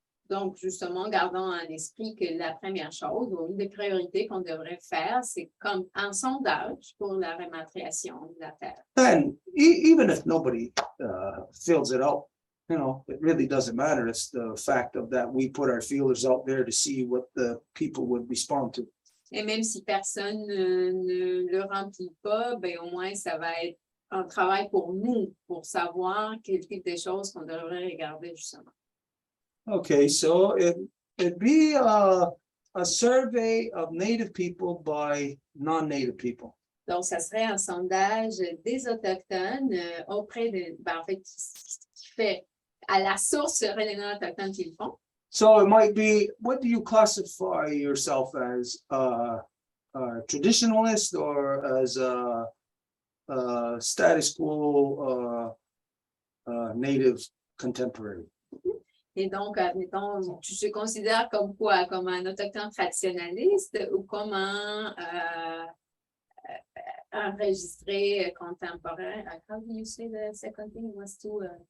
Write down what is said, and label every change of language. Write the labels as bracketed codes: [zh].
[fr] Donc, justement, gardons en esprit que la première chose, ou une des priorités qu'on devrait faire, c'est comme un sondage pour la rématriation de la terre. [en] And even if nobody fills it out, you know, it really doesn't matter. It's the fact of that we put our feelers out there to see what the people would respond to. [fr] Et même si personne ne le remplit pas, ben au moins, ça va être un travail pour nous, pour savoir quel type de choses qu'on devrait regarder, justement. [en] Okay, so it'd be a survey of Native people by non-Native people. [fr] Donc, ça serait un sondage des Autochtones auprès de, ben, en fait, qui fait à la source serait les non-autochtones qui le font. [en] So it might be, what do you classify yourself as, a traditionalist or as a status quo, Native contemporary? [fr] Et donc, admettons, tu te considères comme quoi? Comme un autochtone traditionnaliste ou comme un enregistré contemporain? [en] How do you say the second thing was to...